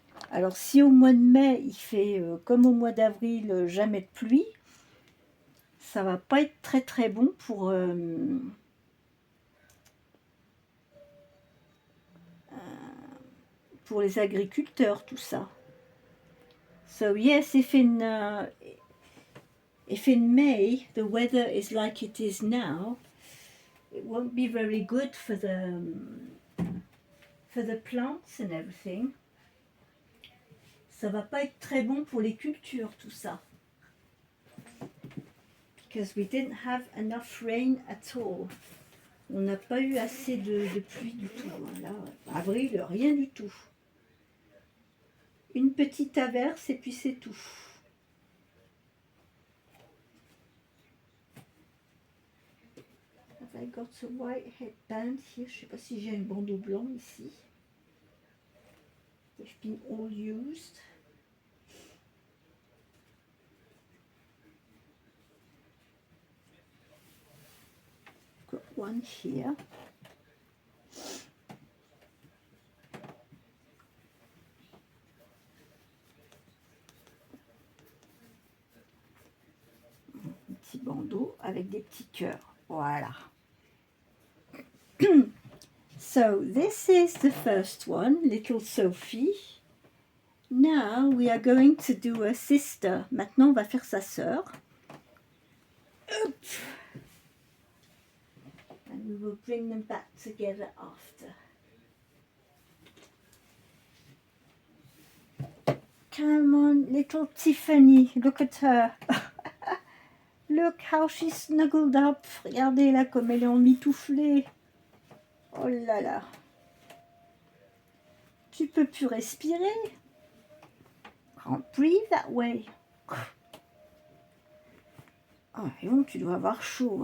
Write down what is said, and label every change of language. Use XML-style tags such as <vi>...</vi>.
<fr>Alors si au mois de mai, il fait comme au mois d'avril, jamais de pluie, ça va pas être très très bon pour les agriculteurs, tout ça.</fr> <en>So yes, if in May the weather is like it is now, it won't be very good for the plants and everything.</en> <fr>Ça va pas être très bon pour les cultures, tout ça.</fr> <en>Because we didn't have enough rain at all.</en> <fr>On n'a pas eu assez de pluie du tout. Là, avril, rien du tout. Une petite averse et puis c'est tout.</fr> <en>Have I got a white headband here?</en> <fr>Je ne sais pas si j'ai un bandeau blanc ici.</fr> <en>They've been all used. Got one here.</en> <fr>Un petit bandeau avec des petits cœurs. Voilà.</fr> <en>So this is the first one, little Sophie. Now we are going to do a sister.</en> <fr>Maintenant on va faire sa sœur.</fr> <en>And we will bring them back together after. Come on, little Tiffany, look at her. Look how she's snuggled up.</en> <fr>Regardez là comme elle est emmitouflée. Oh là là. Tu peux plus respirer.</fr> <en>Can't breathe that way.</en> <fr>Oh, et bon, tu dois avoir chaud.</fr>